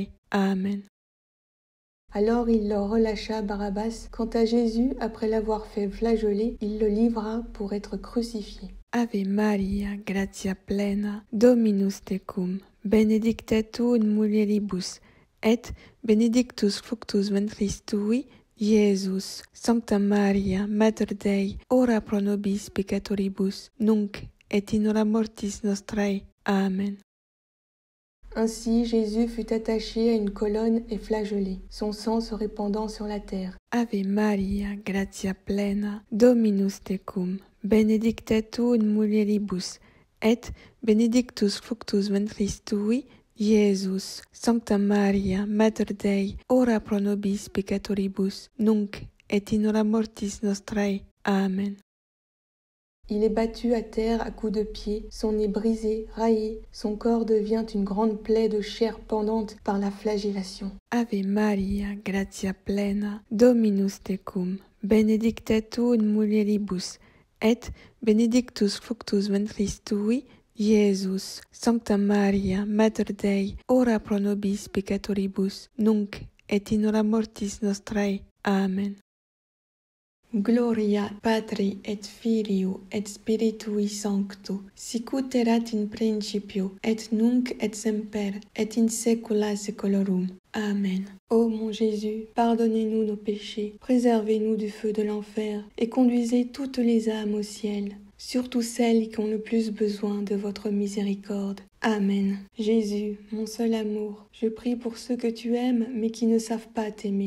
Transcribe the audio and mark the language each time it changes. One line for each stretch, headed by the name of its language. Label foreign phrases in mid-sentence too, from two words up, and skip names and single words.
Latin: Amen.
French: Alors il leur relâcha Barabbas. Quant à Jésus, après l'avoir fait flageoler, il le livra pour être crucifié.
Latin: Ave Maria, gratia plena, Dominus tecum, benedicta tu in mulieribus, et benedictus fructus ventris tui, Iesus. Sancta Maria, Mater Dei, ora pro nobis peccatoribus, nunc et in hora mortis nostrae. Amen.
French: Ainsi Jésus fut attaché à une colonne et flagellé, son sang se répandant sur la terre.
Latin: Ave Maria, gratia plena, Dominus tecum, benedicta tu in mulieribus, et benedictus fructus ventris tui, Iesus. Sancta Maria, Mater Dei, ora pro nobis peccatoribus, nunc et in hora mortis nostrae. Amen.
French: Il est battu à terre à coups de pied, son nez brisé, raillé, son corps devient une grande plaie de chair pendante par la flagellation.
Latin: Ave Maria, gratia plena, Dominus tecum, benedicta tu in mulieribus, et benedictus fructus ventris tui, Iesus. Sancta Maria, Mater Dei, ora pro nobis peccatoribus, nunc et in hora mortis nostrae. Amen. Gloria Patri et Filio et Spiritui Sancto, sicut erat in principio, et nunc et semper, et in saecula saeculorum. Amen.
French: Ô mon Jésus, pardonnez-nous nos péchés, préservez-nous du feu de l'enfer, et conduisez toutes les âmes au ciel, surtout celles qui ont le plus besoin de votre miséricorde. Amen. Jésus, mon seul amour, je prie pour ceux que tu aimes mais qui ne savent pas t'aimer.